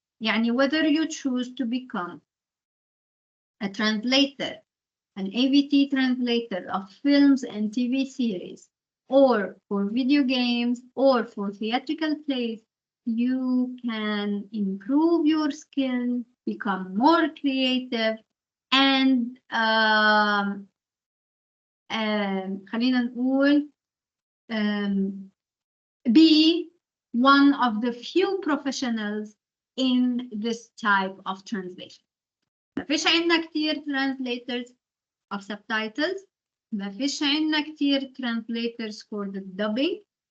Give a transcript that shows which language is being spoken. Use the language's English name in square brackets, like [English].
[Arabic] يعني [English] whether you choose to become a translator, an AVT translator of films and TV series, or for video games, or for theatrical plays, you can improve your skill, become more creative, and [Arabic] خلينا نقول [English] be one of the few professionals in this type of translation. [Arabic] ما فيش عندنا كتير [English] translators of subtitles. [Arabic] ما فيش عندنا كتير [English] translators for the dubbing.